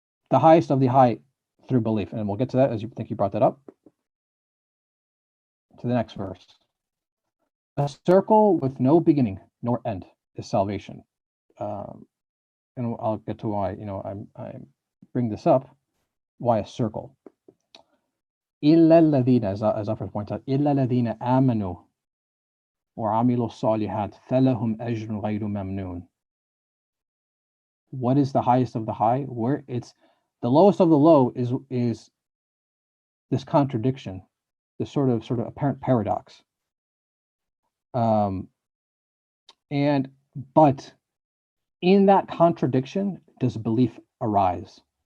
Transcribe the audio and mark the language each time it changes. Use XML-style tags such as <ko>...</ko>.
<en>The highest of the high through belief. And we'll get to that as you think you brought that up. To the next verse. A circle with no beginning nor end is salvation. And I'll get to why, I bring this up. Why a circle?</en> <ar>إِلَّا الَّذِينَ,</ar> <en>as Zafar points out,</en> <ar>إِلَّا الَّذِينَ آمَنُوا وَعَمِلُوا الصَّالِحَاتِ فَلَهُمْ أَجْرٌ غَيْرُ مَمْنُونَ.</ar> <en>What is the highest of the high? Where it's the lowest of the low is this contradiction, this sort of apparent paradox. But in that contradiction does belief arise.</en>